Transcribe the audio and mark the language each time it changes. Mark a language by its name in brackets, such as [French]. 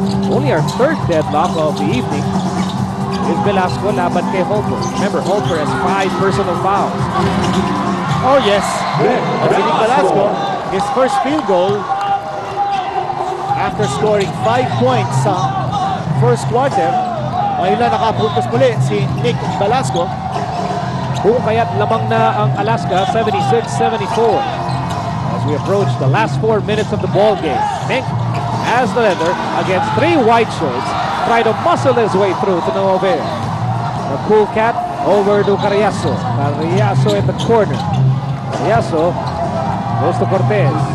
[English] Only our 3rd deadlock of the evening. Is Velasco [Filipino] laban kay Holper. [English] Remember, Holper has 5 personal fouls. Oh yes, at si Nick Velasco, his first field goal after scoring 5 points [Filipino] sa first quarter. Ngayon lang nakapuntos muli si Nick Velasco. Kung kaya't lamang na ang Alaska, 76-74. [English] As we approach the last 4 minutes of the ball game. Mink has the leather against 3 white shirts. Try to muscle his way through to no avail. The cool cat over to Carriazo. Carriazo at the corner. Carriazo goes to Cortez.